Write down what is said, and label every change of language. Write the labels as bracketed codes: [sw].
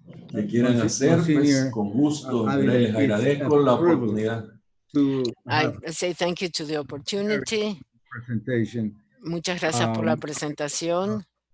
[es] que quieran hacer, pues, con gusto, les agradezco la oportunidad. [en] I say thank you to the opportunity. [es] Muchas gracias por la presentación.